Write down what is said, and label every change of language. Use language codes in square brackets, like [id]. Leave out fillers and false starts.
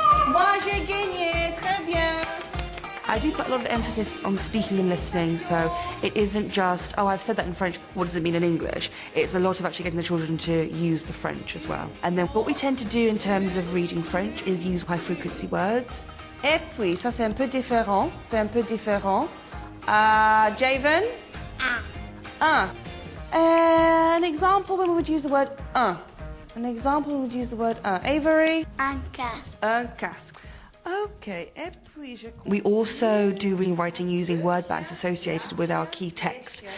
[fr] Moi j'ai gagné. Très bien. [en] I do put a lot of emphasis on speaking and listening, so it isn't just, oh, I've said that in French, what does it mean in English? It's a lot of actually getting the children to use the French as well. And then what we tend to do in terms of reading French is use high-frequency words. [fr] Et puis, ça c'est un peu différent, Javen? [en] An example when we would use the word un. An example when we would use the word un. Avery? [fr] Un casque. Un casque. [en] Okay, we also do reading and writing using word banks associated with our key text.